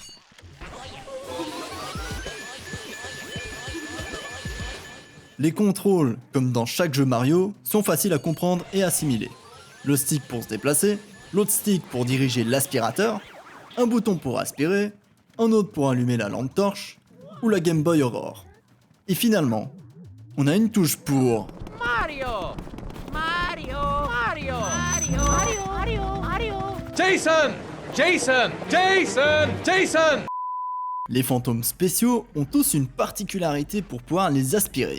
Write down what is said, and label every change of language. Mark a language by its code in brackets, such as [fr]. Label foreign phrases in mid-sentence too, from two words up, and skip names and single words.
[fr] Les contrôles, comme dans chaque jeu Mario, sont faciles à comprendre et assimiler. Le stick pour se déplacer, l'autre stick pour diriger l'aspirateur, un bouton pour aspirer, un autre pour allumer la lampe torche, ou la Game Boy Aurore. Et finalement, on a une touche pour Mario! Mario! Mario! Mario! Mario! Mario! Mario! Jason! Jason! Jason! Jason! Les fantômes spéciaux ont tous une particularité pour pouvoir les aspirer.